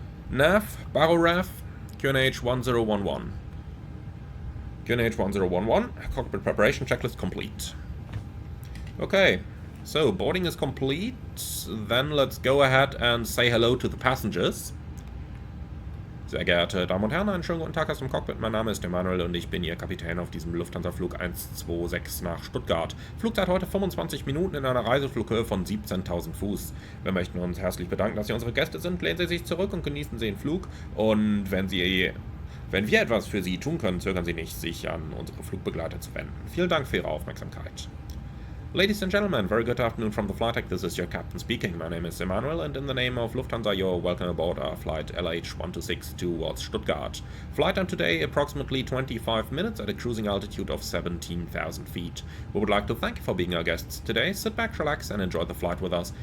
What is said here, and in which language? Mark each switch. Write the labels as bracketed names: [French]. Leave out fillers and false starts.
[English] Nav. Baroref. QNH 1011. QNH 1011, cockpit preparation checklist complete. Okay, so boarding is complete. Then let's go ahead and say hello to the passengers. [German] Sehr geehrte Damen und Herren, einen schönen guten Tag aus dem Cockpit. Mein Name ist Emanuel und ich bin Ihr Kapitän auf diesem Lufthansa-Flug 126 nach Stuttgart. Flugzeit heute 25 Minuten in einer Reiseflughöhe von 17.000 Fuß. Wir möchten uns herzlich bedanken, dass Sie unsere Gäste sind. Lehnen Sie sich zurück und genießen Sie den Flug. Und wenn wir etwas für Sie tun können, zögern Sie nicht, sich an unsere Flugbegleiter zu wenden. Vielen Dank für Ihre Aufmerksamkeit. [English] Ladies and gentlemen, very good afternoon from the flight deck. This is your captain speaking. My name is Emanuel, and in the name of Lufthansa, you're welcome aboard our flight LH126 towards Stuttgart. Flight time today, approximately 25 minutes at a cruising altitude of 17,000 feet. We would like to thank you for being our guests today. Sit back, relax, and enjoy the flight with us.